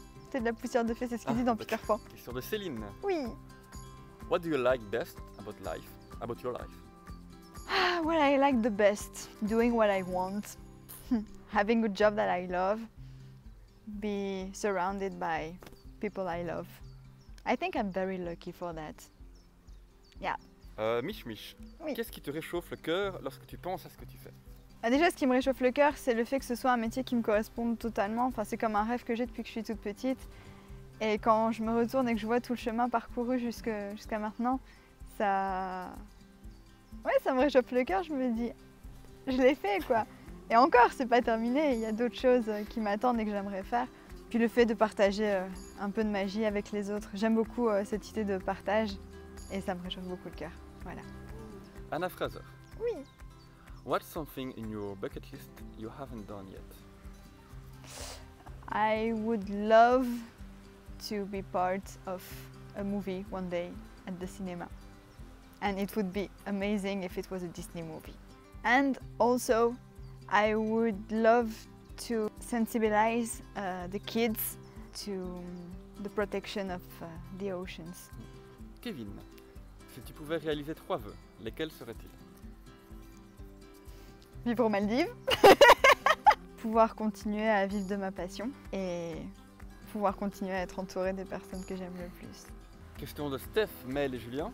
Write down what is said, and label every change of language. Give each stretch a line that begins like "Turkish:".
French: C'est de la poussière de fée, c'est ce qu'il dit dans Peter Pan. Question de Céline. Oui.
English: What do you like best about life? About your life? What I like the best, doing what I want, having a job that I love, be surrounded by people I love. I think I'm very lucky for that. Yeah.
French: Mich Mich, Oui. qu'est-ce qui te réchauffe le cœur lorsque tu penses à ce que tu fais? Ah, déjà, ce qui me réchauffe le cœur, c'est le fait que ce soit un métier qui me corresponde totalement. Enfin, c'est comme un rêve que j'ai depuis que je suis toute petite. Et quand je me retourne et que je vois tout le chemin parcouru jusqu'à maintenant, ça... Ouais, ça me réchauffe le cœur, je me dis, je l'ai fait quoi. Et encore, c'est pas terminé, il y a d'autres choses qui m'attendent et que j'aimerais faire. Puis le fait de partager un peu de magie avec les autres. J'aime beaucoup cette idée de partage et ça me réchauffe beaucoup le cœur. Voilà. Anna Fraser, Oui.
English: what's something in your bucket list you haven't done yet? I would love to be part of a movie one day at the cinema. And it would be amazing if it was a Disney movie. And also, I would love to sensibilize the kids to the protection of the oceans.
French: Kevin, si tu pouvais réaliser 3 vœux, lesquels seraient-ils? Vivre aux Maldives, pouvoir continuer à vivre de ma passion et pouvoir continuer à être entourée des personnes que j'aime le plus. Question de Steph, Mel et Julien.